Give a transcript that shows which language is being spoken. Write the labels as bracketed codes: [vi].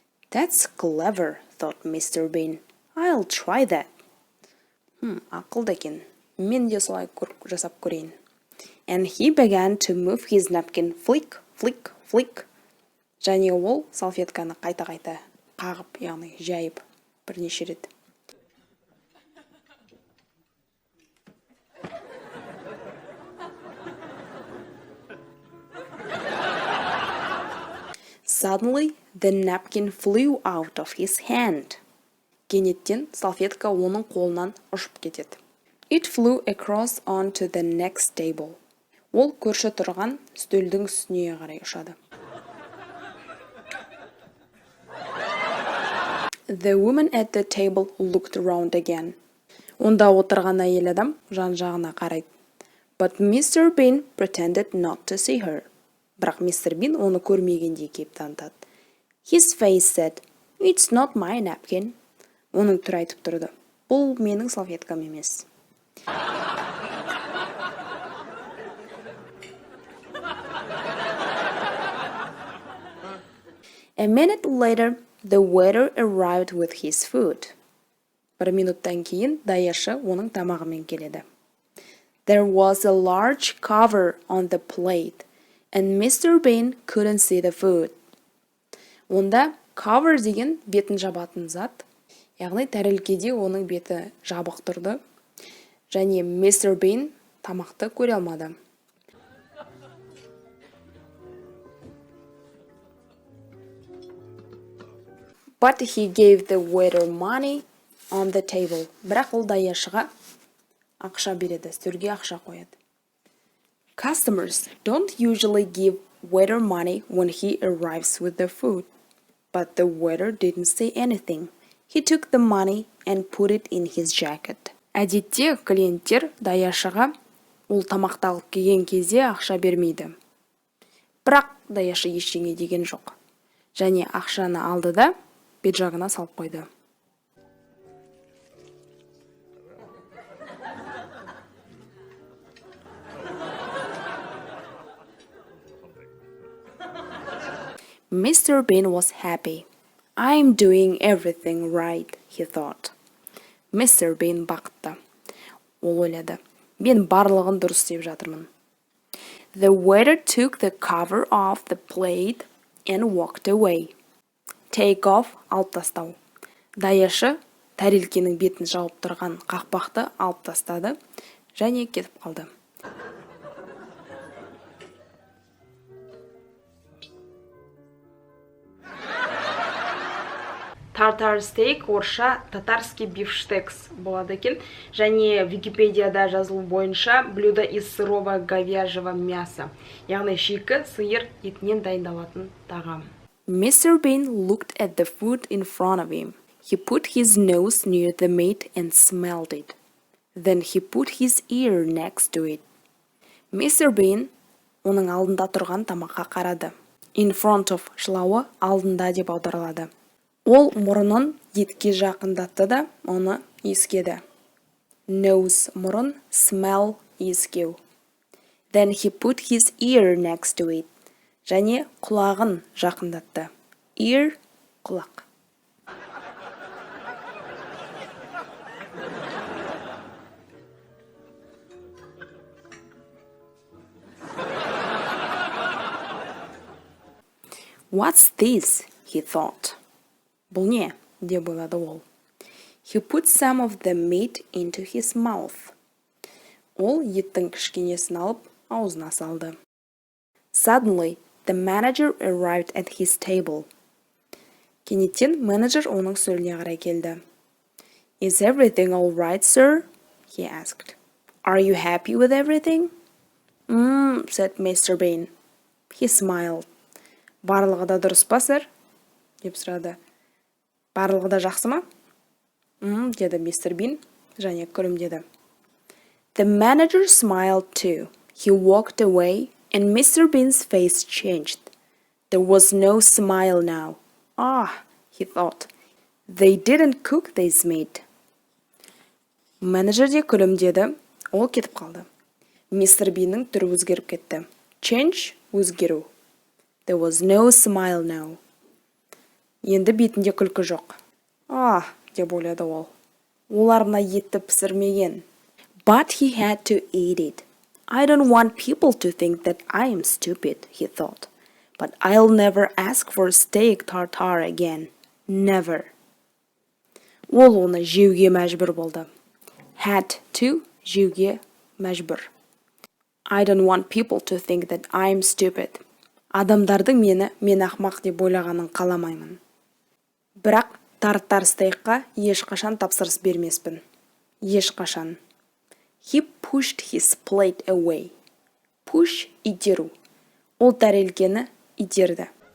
[en] That's clever, thought Mr. Bean. I'll try that. [kk] Ақылды екен. Мен де солай жасап көрейін. [en] And he began to move his napkin flick, flick, flick. [kk] Және ол салфетканы қайта-қайта қағып, яғни жайып бірнеше рет. [en] Suddenly, the napkin flew out of his hand. [kk] Кенеттен салфетка оның қолынан ұшып кетеді. [en] It flew across onto the next table. [kk] Ол көрші тұрған стөлдің үстіне қарай ұшады. [en] The woman at the table looked around again. [kk] Онда отырған әйел адам жан-жағына қарайды. [en] But Mr. Bean pretended not to see her. [kk] Бірақ мистер Бин оны көрмегендей кейіп танытады. [en] His face said, "It's not my napkin." [kk] Оның түрі айтып тұрды. Бұл менің салфеткам емес. [en] A minute later, the waiter arrived with his food. [kk] Бір минуттан кейін даяшы оның тамағымен келеді. [en] There was a large cover on the plate, and Mr. Bean couldn't see the food. [kk] Онда cover деген бетін жабатын зат, яғни тәрелкеде оның беті жабық тұрды, және Mr. Bean тамақты көре алмады. [en] But he gave the waiter money on the table. [kk] Бірақ ол даяшыға ақша береді, стөлге ақша қояды. [en] Customers don't usually give waiter money when he arrives with the food. But the waiter didn't say anything. He took the money and put it in his jacket. [kk] Әдетте клиенттер даяшыға ол тамақты алып келген кезде ақша бермейді. Бірақ даяшы ештеңе деген жоқ. Және ақшаны алды да пиджагына салып қойды. [en] Mr. Bean was happy. I'm doing everything right, he thought. Mr. [kk] Bean бақытты. Ол ойлады. Мен барлығын дұрыс істеп жатырмын. [en] The waiter took the cover off the plate and walked away. [kk] Take off, алып тастау. Даяшы тәрелкенің бетін жауып тұрған қақпақты алып тастады және кетіп қалды. Tartare steak орысша татарский бифштекс болады екен. Және Википедияда жазылу бойынша [ru] блюдо из сырого говяжьего мяса. [kk] Яғни шикі сиыр етінен дайындалатын тағам. [en] Mr. Bean looked at the food in front of him. He put his nose near the meat and smelled it. Then he put his ear next to it. Mr. [kk] Bean оның алдында тұрған тамаққа қарады. In front of шылауы алдында деп аударылады. Ол мұрынын етке жақындатты да оны иіскеді. Nose мұрын, smell иіскеу. [en] Then he put his ear next to it. [kk] Және құлағын жақындатты. Ear құлақ. [en] What's this? He thought. [kk] Бұл не? Деп ойлады ол. [en] He put some of the meat into his mouth. [kk] Ол еттің кішкенесін алып, аузына салды. [en] Suddenly, the manager arrived at his table. [kk] Кенеттен менеджер оның стөліне қарай келді. [en] Is everything all right, sir? He asked. Are you happy with everything? Said Mr. Bean. He smiled. [kk] Барлығы да дұрыс па, сэр? Деп сұрады. Барлығы да жақсы ма? Деді мистер Бин, және күлімдеді. [en] The manager smiled too. He walked away, and Mr. Bean's face changed. There was no smile now. He thought. They didn't cook this meat. [kk] Менеджер де күлімдеді, ол кетіп қалды. Мистер Биннің түрі өзгеріп кетті. [en] Change – өзгеру. There was no smile now. [kk] Енді бетінде күлкі жоқ. Деп ойлады ол. Олар мына етті пісірмеген. [en] But he had to eat it. I don't want people to think that I am stupid, he thought. But I'll never ask for steak tartare again. [kk] Never. Ол оны жеуге мәжбүр болды. Had to жеуге мәжбүр. [en] I don't want people to think that I am stupid. [kk] Адамдардың мен ақмақ деп ойлағанын қаламаймын. Бірақ тарттар стейкқа ешқашан тапсырыс бермеспін. Ешқашан. [en] He pushed his plate away. [kk] Push – итеру. Ол тәрелкені итерді.